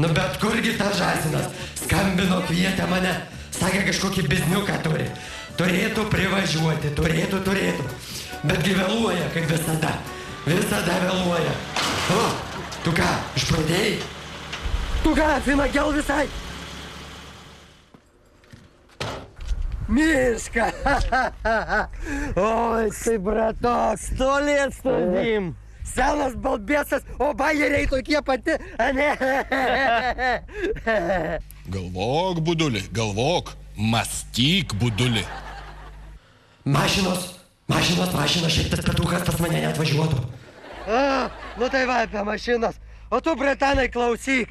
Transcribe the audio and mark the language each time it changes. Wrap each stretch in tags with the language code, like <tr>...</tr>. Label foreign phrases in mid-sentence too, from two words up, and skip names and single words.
<lt>Nu bet kurgi ta žąsinas? Skambino, kvietė mane. Sakė, kažkokį bizniuką turi. Turėtų privažiuoti, turėtų. Betgi vėluoja, kaip visada. Visada vėluoja. O, tu ką, išpradėjai? Tu ką, finagiau visai?</lt> <ru>Мишка! Ой, ты, браток, 100 лет студим!</ru> <lt>Senas balbėsas, o bajeriai tokie pati, ane? Galvok, buduli, galvok. Mąstyk, buduli. Mašinos, šiaip tas petukas pas mane neatvažiuotų. Nu tai va apie mašinas. O tu, bratanai, klausyk.</lt>